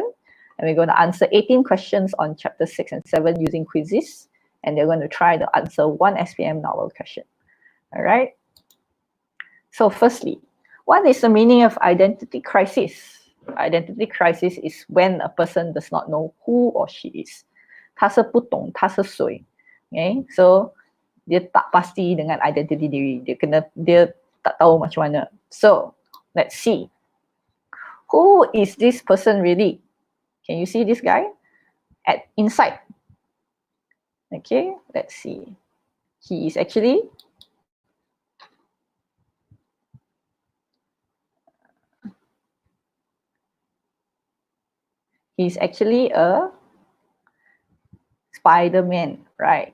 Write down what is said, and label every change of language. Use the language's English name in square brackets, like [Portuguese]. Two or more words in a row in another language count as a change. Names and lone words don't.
[English] And we're going to answer 18 questions on chapter 6 and 7 using quizzes. And they're going to try to answer 1 SPM novel question. All right. So firstly, what is the meaning of identity crisis? Identity crisis is when a person does not know who or she is. [Chinese] 他是不懂他是谁. [English] Okay, so [Malay] dia tak pasti dengan identity diri. Dia tak tahu macam mana. [English] So let's see. Who is this person really? Can you see this guy inside? Okay, let's see. He is actually a Spider-Man, right?